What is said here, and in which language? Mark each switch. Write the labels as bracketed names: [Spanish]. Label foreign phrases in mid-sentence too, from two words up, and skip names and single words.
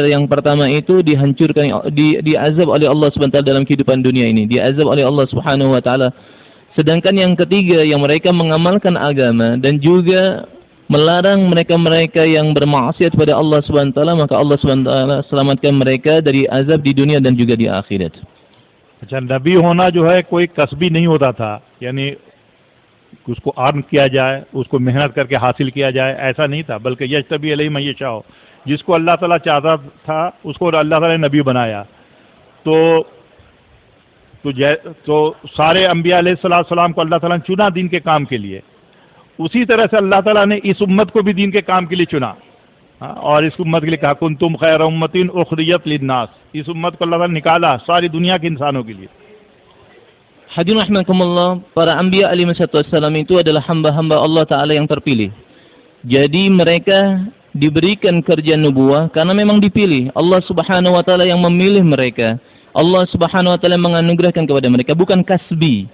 [Indonesian] Yang pertama itu dihancurkan, diazab oleh Allah SWT dalam kehidupan dunia ini. Diazab oleh Allah [Arabic] سبحانه وتعالى. [Indonesian] Sedangkan yang ketiga, yang mereka mengamalkan agama dan juga melarang mereka-mereka yang bermaksiat kepada Allah SWT, maka Allah SWT selamatkan mereka dari azab di dunia dan juga di akhirat. [Hindi] अच्छा, नबी होना जो है कोई कसबी नहीं होता था, यानी उसको अर्न किया जाए, उसको मेहनत करके हासिल किया जाए, ऐसा नहीं था। बल्कि [Arabic] يجتبي إليه من يشاء, [Hindi] जिसको अल्लाह ताला चाहता था उसको अल्लाह ताला ने नबी बनाया। तो सारे अंबिया अलैहिस्सलाम को अल्लाह ताला ने चुना दीन के काम के लिए। उसी तरह से अल्लाह ताला ने इस उम्मत को भी दीन के काम के लिए चुना, और इस उम्मत के लिए कहा [Arabic] كنتم خير أمة أخرجت للناس. [Hindi] इस उम्मत को अल्लाह ताला ने निकाला सारी दुनिया के इंसानों के लिए। [Indonesian] Hadirin rahimakumullah, para anbiya [Arabic] عليه السلام [Indonesian] itu adalah hamba-hamba Allah Ta'ala yang terpilih. Jadi mereka diberikan kerjaan nubuah karena memang dipilih. Allah [Arabic] سبحانه وتعالى [Indonesian] yang memilih mereka. Allah [Arabic] سبحانه وتعالى [Indonesian] menganugerahkan kepada mereka, bukan kasbi.